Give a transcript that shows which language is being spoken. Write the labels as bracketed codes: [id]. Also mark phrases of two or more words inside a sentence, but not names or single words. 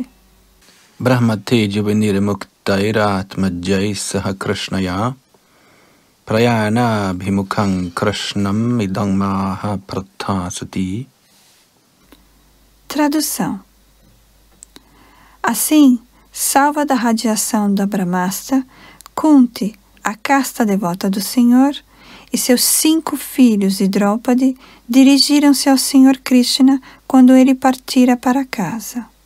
[sa] Brahmate jivanir muktairatmajai saha krishnaya prayana bhimukhang krishnam idang maha prathasati. [pt] Tradução. Assim, salva da radiação da Brahmasta, Kunti, a casta devota do Senhor, e seus 5 filhos de Draupadi dirigiram-se ao Senhor Krishna quando ele partira para casa.